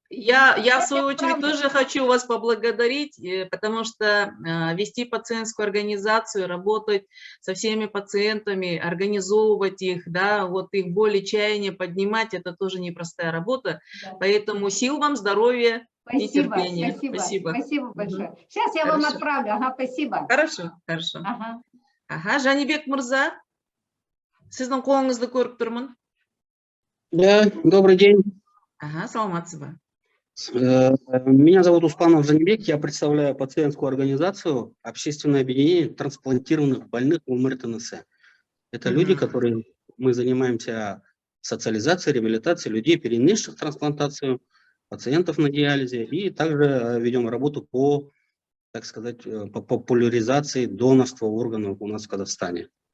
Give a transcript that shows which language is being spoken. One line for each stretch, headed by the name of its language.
Russian: Я в свою очередь тоже хочу вас поблагодарить, потому что вести пациентскую организацию, работать со всеми пациентами, организовывать их, да, вот их боли, чаяния поднимать, это тоже непростая работа. Да. Поэтому сил вам, здоровья и терпения. Спасибо большое. Сейчас я вам отправлю. Спасибо. Хорошо.
Kazakh: Жанибек Мырза. Сіздің қолыңызды көріп тұрмын.
Russian: Да, добрый день.
Kazakh: Ага, саламатсызбы.
Russian: Меня зовут Успанов Жанибек, я представляю пациентскую организацию «Общественное объединение трансплантированных больных УМР-ТНС». Это люди, которые мы занимаемся социализацией, реабилитацией людей, перенесших трансплантацию, пациентов на диализе, и также ведем работу по, так сказать, по популяризации донорства органов у нас в Казахстане.